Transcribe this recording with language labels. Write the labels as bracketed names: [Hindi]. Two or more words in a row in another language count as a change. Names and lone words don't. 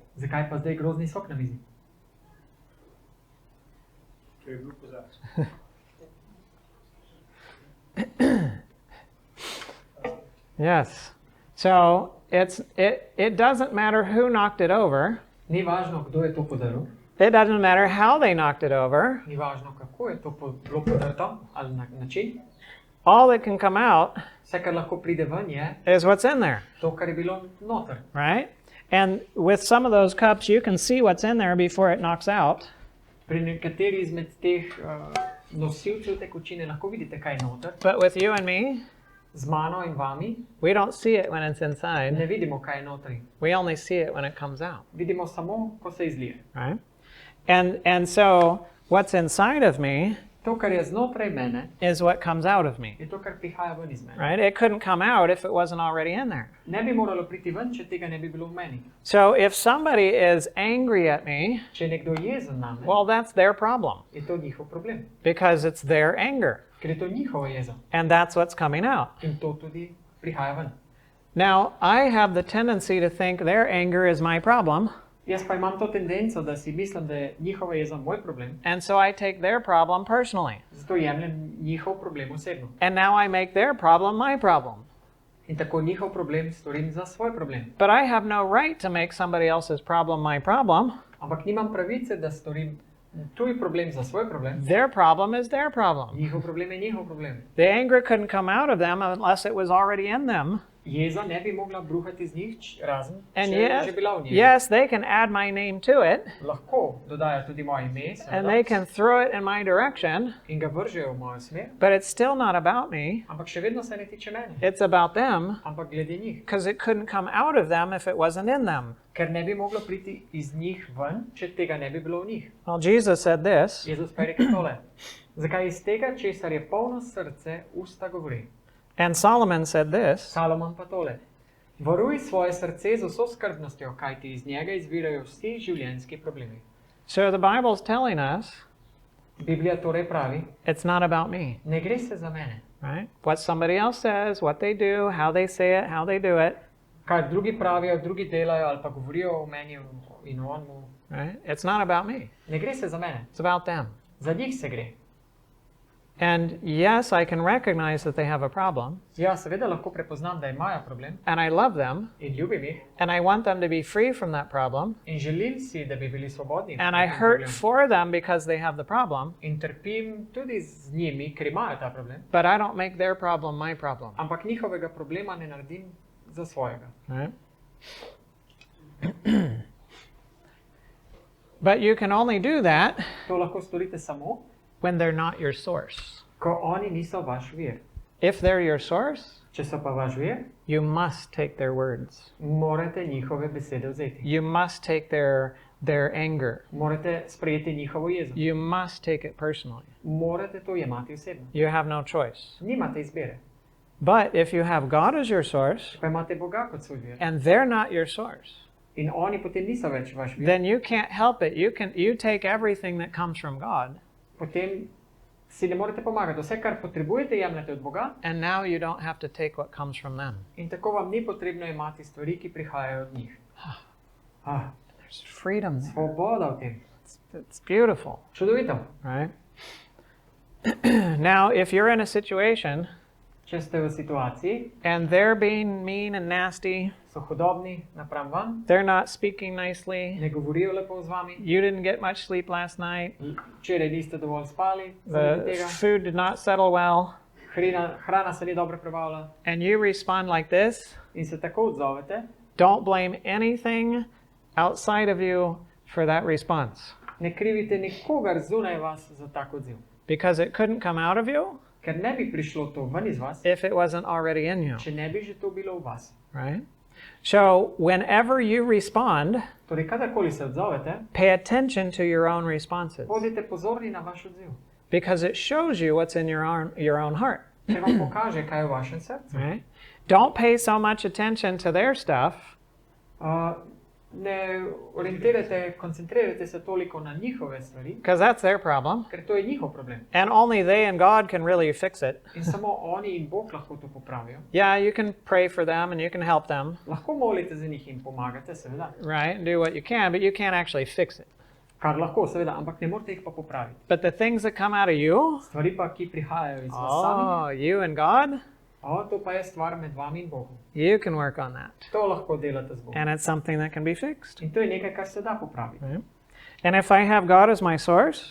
[Slovenian] zakaj pa zdaj grozdni sok na mizi? Ker je bil kozarec. [English] Yes. So it doesn't matter who knocked it over. [Slovenian] Ni važno, kdo je to podaril, [English] It doesn't matter how they knocked it over. [Slovenian] ni važno, kako je to bilo podrto ali na način. [English] All that can come out [Slovenian] Vse, kar lahko pride ven, je [English] is what's in there, [Slovenian] to, kar je bilo noter. [English] right? And with some of those cups, you can see what's in there before it knocks out. [Slovenian] Pri nekateri izmed teh nosilcev tekočine lahko vidite, kaj je noter. [English] But with you and me, [Slovenian] Z mano in vami [English] we don't see it when it's inside. [Slovenian] ne vidimo, kaj je notri. [English] We only see it when it comes out, [Slovenian] Vidimo samo, ko se izlije. [English] right? And so what's inside of me [Slovenian] To, kar je znotraj mene, [English] is what comes out of me, [Slovenian] je to, kar prihaja ven iz mene. [English] right? It couldn't come out if it wasn't already in there. [Slovenian] Ne bi moralo priti ven, če tega ne bi bilo v meni. [English] So if somebody is angry at me, [Slovenian] Če je nekdo jezen name, [English] well, that's their problem [Slovenian] je to njihov problem. [English] because it's their anger, [Slovenian] Ker je to njihova jeza. [English] and that's what's coming out. [Slovenian] In to tudi prihaja ven. [English] Now, I have the tendency to think their anger is my problem, [Slovenian] Jaz pa imam to tendenco, da si mislim, da je njihova jeza moj problem, [English] and so I take their problem personally. [Slovenian] zato jemljem njihov problem osebno. [English] And now I make their problem my problem. [Slovenian] In tako njihov problem storim za svoj problem. [English] But I have no right to make somebody else's problem my problem. [Slovenian] Ampak nimam pravice, da storim tuj problem za svoj problem. [English] Their problem is their problem. [Slovenian] Njihov problem je njihov problem. [English] The anger couldn't come out of them unless it was already in them. [Slovenian] Jeza ne bi mogla bruhati z njih, razen [English] And [Slovenian] če je že bila v njej. [English] yes, they can add my name to it, [Slovenian] Lahko dodajo tudi moje ime, [English] and [Slovenian] seveda, [English] they can throw it in my direction, [Slovenian] in ga vržejo v mojo smer, [English] but it's still not about me. [Slovenian] ampak še vedno se ne tiče mene, [English] It's about them, [Slovenian] ampak glede njih. [English] because it couldn't come out of them if it wasn't in them. [Slovenian] Ker ne bi moglo priti iz njih ven, če tega ne bi bilo v njih. [English] Well, Jesus said this, [Slovenian] Jezus pa je rekel tole. Zakaj iz tega, česar je polno srce, usta govori. [English] and Solomon said this, [Slovenian] Salomon pa tole. Varuj svoje srce z vso skrbnostjo, kajti iz njega izvirajo vsi življenjski problemi. [English] so the Bible's telling us [Slovenian] Biblija torej pravi, [English] it's not about me, [Slovenian] ne gre se za mene. [English] right? What somebody else says, what they do, how they say it, how they do it, [Slovenian] Kaj drugi pravijo, drugi delajo ali pa govorijo o meni in o onmu. [English] right? It's not about me, [Slovenian] Ne gre se za mene, [English] it's about them. [Slovenian] za njih se gre. [English] And yes, I can recognize that they have a problem, [Slovenian] Ja, seveda lahko prepoznam, da imajo problem [English] and I love them, [Slovenian] in ljubim jih [English] and I want them to be free from that problem, [Slovenian] in želim si, da bi bili svobodni. [English] and I hurt for them because they have the problem, [Slovenian] In trpim tudi z njimi, ker imajo ta problem, [English] but I don't make their problem my problem, [Slovenian] ampak njihovega problema ne naredim za svojega. [English] right? But you can only do that [Slovenian] To lahko storite samo, [English] when they're not your source. [Slovenian] ko oni niso vaš vir. [English] If they're your source, [Slovenian] Če so pa vaš vir, [English] you must take their words. [Slovenian] morate njihove besede vzeti. [English] You must take their anger. [Slovenian] Morate sprejeti njihovo jezo. [English] You must take it personally. [Slovenian] Morate to jemati osebno. [English] You have no choice. [Slovenian] Nimate izbire. [English] But if you have God as your source, [Slovenian] Pa imate Boga kot svoj vir. [English] and they're not your source, [Slovenian] In oni potem niso več vaš vir. [English] then you can't help it. You take everything that comes from God, [Slovenian] Potem si ne morete pomagati. Vse, kar potrebujete, jemljete od Boga [English] and now you don't have to take what comes from them. [Slovenian] in tako vam ni potrebno imati stvari, ki prihajajo od njih. [English] There's freedom there. [Slovenian] Svoboda v tem. [English] It's beautiful, [Slovenian] Čudovito. [English] right? Now, if you're in a situation [Slovenian] Če ste v situaciji, [English] and they're being mean and nasty, [Slovenian] so hudobni napram vam, [English] they're not speaking nicely, [Slovenian] ne govorijo lepo z vami, [English] you didn't get much sleep last night, [Slovenian] včeraj niste dovolj spali, zaradi [English] the [Slovenian] tega, [English] food did not settle well, [Slovenian] hrana se ni dobro prebavila [English] and you respond like this, [Slovenian] in se tako odzovete, [English] don't blame anything outside of you for that response, [Slovenian] ne krivite nikogar zunaj vas za tak odziv. [English] because it couldn't come out of you [Slovenian] Ker ne bi prišlo to ven iz vas, [English] if it wasn't already in you, [Slovenian] če ne bi že to bilo v vas. [English] right? So whenever you respond, [Slovenian] Torej, kadarkoli se odzovete, [English] pay attention to your own responses, [Slovenian] bodite pozorni na vaš odziv. [English] because it shows you what's in your own heart, [Slovenian] Če vam pokaže, kaj je v vašem srcu. [English] right? Don't pay so much attention to their stuff, [Slovenian] Ne koncentrirajte se toliko na njihove stvari, [English] because that's their problem, [Slovenian] ker to je njihov problem. [English] and only they and God can really fix it. [Slovenian] In samo oni in Bog lahko to popravijo. [English] Yeah, you can pray for them and you can help them, [Slovenian] Lahko molite za njih in pomagate, seveda. [English] right? And do what you can, but you can't actually fix it. [Slovenian] Kar lahko, seveda, ampak ne morete jih pa popraviti. [English] But the things that come out of you, [Slovenian] Stvari pa, ki prihajajo iz vas samih, [English] you and God, [Slovenian] to pa je stvar med vami in Bogom. [English] you can work on that. [Slovenian] To lahko delate z Bogom. [English] And it's something that can be fixed. [Slovenian] In to je nekaj, kar se da popraviti. [English] Right? And if I have God as my source,